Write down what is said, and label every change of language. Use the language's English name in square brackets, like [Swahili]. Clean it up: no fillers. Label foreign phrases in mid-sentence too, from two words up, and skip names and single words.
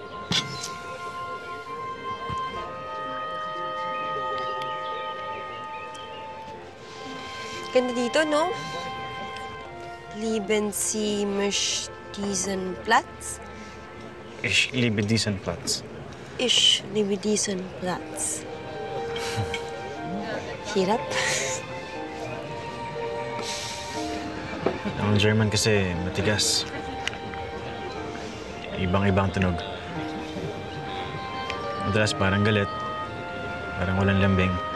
[Filipino] Ganda dito, no? [German] Lieben Sie mich diesen Platz? Ich liebe diesen Platz. Ich liebe diesen Platz. [Filipino] Hirap. Ang German kasi matigas. Ibang-ibang tunog. Madalas parang galit. Parang walang lambing.